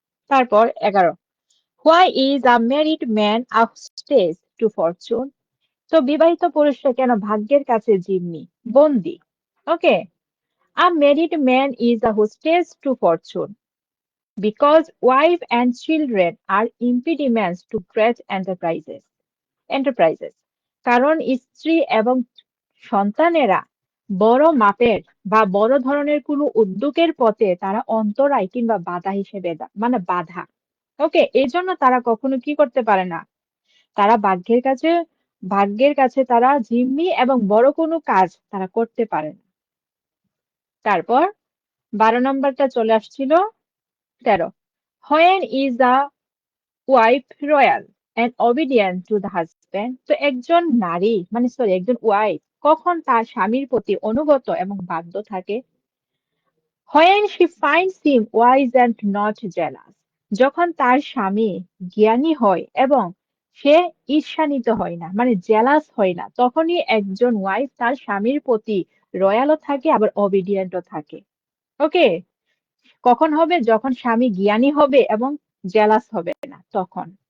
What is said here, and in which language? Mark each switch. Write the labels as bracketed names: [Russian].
[English] তারপর 11, why is a married man a stage to fortune? [Bangla] তো বিবাহিত পুরুষরা কেন ভাগ্যের কাছে জিম্মি, বন্দী? [English] Okay, a married man is a hostage to fortune because wife and children are impediments to great enterprises. [Bangla] কারণ স্ত্রী এবং সন্তানেরা বড় মাপের বা বড় ধরনের কোনো উদ্যোগের পথে তারা অন্তরায় কিংবা বাধা হিসেবে মানে বাধা। ওকে, এই জন্য তারা কখনো কি করতে পারে না? তারা ভাগ্যের কাছে তারা জিম্মি এবং বড় কোনো কাজ তারা করতে পারে না। তারপর 12 নম্বরটা চলে আসছিল 13, [English] When is a wife royal and obedient to the husband? [Bangla] তো একজন নারী মানে সরি একজন ওয়াইফ কখন তার স্বামীর প্রতি অনুগত এবং বাধ্য থাকে? [English] When she finds him wise and not jealous. [Bangla] যখন তার স্বামী জ্ঞানী হয় এবং সে ঈর্ষান্বিত হয় না, মানে জেলাস হয় না, তখনই একজন ওয়াইফ তার স্বামীর প্রতি রয়ালও থাকে আবার অবিডিয়েন্টও থাকে। ওকে, কখন হবে? যখন স্বামী জ্ঞানী হবে এবং জেলাস হবে না তখন।